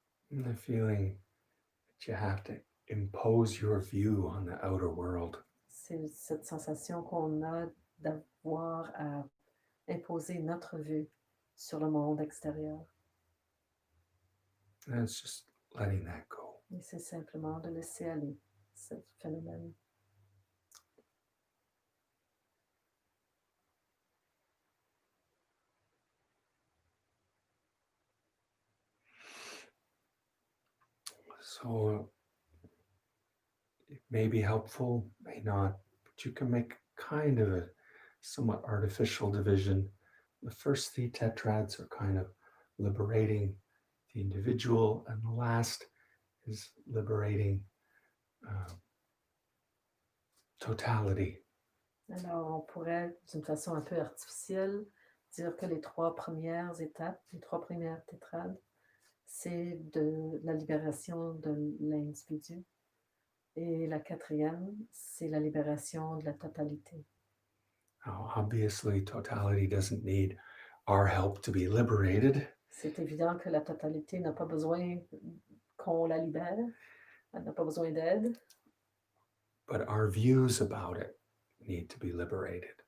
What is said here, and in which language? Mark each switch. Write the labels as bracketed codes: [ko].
[en] The feeling that you have to impose your view on the outer world. [fr] C'est cette sensation qu'on a d'avoir à imposer notre vue sur le monde extérieur. [en] And it's just letting that go. [fr] Et c'est simplement de laisser aller ce phénomène. [en] So it may be helpful, may not, but you can make kind of a somewhat artificial division. The first three tetrads are kind of liberating the individual, and the last is liberating totality. [fr] Alors, on pourrait, d'une façon un peu artificielle, dire que les 3 premières étapes, les 3 premières tétrades, c'est de la libération de l'individu. Et la 4e, c'est la libération de la totalité. [en] Now, obviously, totality doesn't need our help to be liberated. [fr] C'est évident que la totalité n'a pas besoin qu'on la libère, elle n'a pas besoin d'aide. [en] But our views about it need to be liberated.